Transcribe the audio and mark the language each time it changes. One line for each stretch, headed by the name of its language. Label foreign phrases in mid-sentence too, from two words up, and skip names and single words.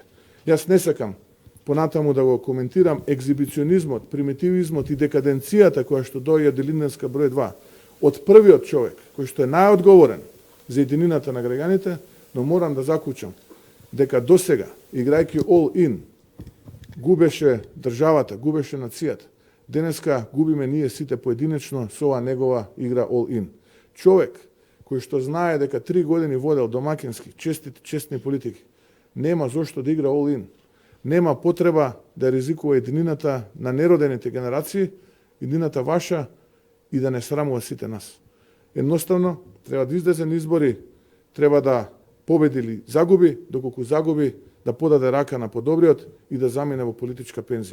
Macedonian: Јас не сакам понатаму да го коментирам екзибиционизмот, примитивизмот и декаденцијата која што доаѓа од Илинденска број 2, од првиот човек кој што е најодговорен за единината на граѓаните, но морам да заклучам дека досега, играјќи
English: all in,
Macedonian: губеше државата, губеше нацијата. Денеска губиме ние сите поединечно со оваа негова игра
English: all in.
Macedonian: Човек кој што знае дека 3 години водел домакински, честни политики, нема зошто да игра
English: all in.
Macedonian: Нема потреба да ризикува единината на неродените генерации, единината ваша и да не срамува сите нас. Едноставно, треба да излезе на избори, треба да победи или загуби, доколку загуби да подаде рака на подобриот и да замине во политичка пензија.